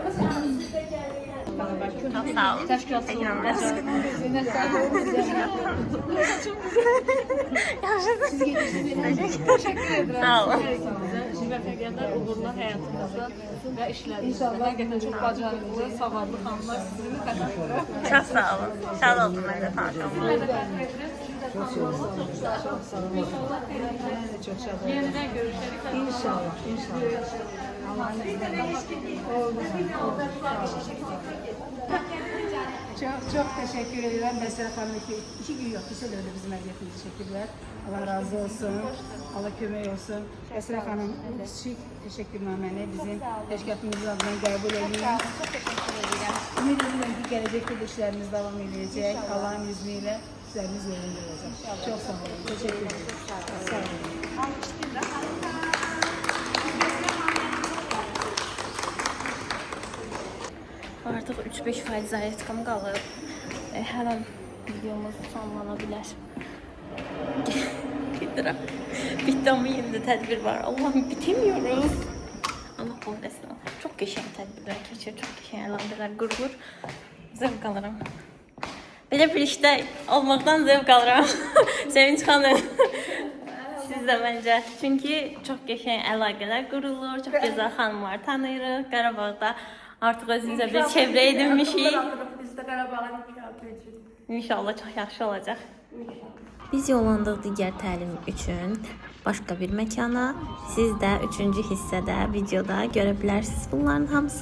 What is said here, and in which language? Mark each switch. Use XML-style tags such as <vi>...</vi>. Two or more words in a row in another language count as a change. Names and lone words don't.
<tr>Çok sağ olun. Ekranımda.</tr> <az>Sağ olun. Müvəffəqiyyətlər, uğurlar həyatınızda və işlərinizdə. Həqiqətən çox bacarıqlı, savadlı xanımlar sizi təşəkkür.</az> <tr>Çok sağ olun. Sağ olun benimle tanıştığınız. Çok sağ olun. Çok sağ olun.</tr> <az>Yenidən görüşərik. İnşallah, inşallah.</az> <tr>Allah Çok teşekkür ederim. Mesela Hanım iki gün yok. Kısa dönemde</tr> <az>bizim əziyyətimizi çəkirlər. Allah razı olsun. Allah kömək olsun. Esra Hanım, küçük təşəkkürnaməni bizim təşkilatımızın adına qəbul edin.</az> <tr>Çok teşekkür ederim.</tr> <az>Ümid edirəm ki, gələcəkdə də işlərimiz davam edəcək.</az> <tr>Allah'ın izniyle</tr> <az>işlərimiz yolunda olacaq.</az> <tr>Çok sağ olun. Teşekkür ederim. Sağ olun.</tr> <az>Artıq 3-5% zayetkam qalıb. Hər an videomuz sonlana bilər. Gedirəm. Bitdi ama yeni de tədbir var.</az> <tr>Allah'ım bitemiyoruz. Allah kahretsin.</tr> <az>Çok qəşəng tədbirlər keçir, çok qəşəng əlavələr qurulur. Zevk alıram. Belə bir işdə olmaqdan zevk alıram. Sevinç xanım. Siz de bence. Çünkü çok qəşəng əlaqələr qurulur, çok gözəl xanımlar tanıyırıq. Qarabağda artıq özümüzə bir çevrə edinmişik. Biz de Qarabağın mükafat edirik. İnşallah çok yaxşı olacaq. Biz yollandıq digər təlim üçün başqa bir məkana. Siz də 3-cü hissədə, videoda görə bilərsiniz bunların hamısını.</az>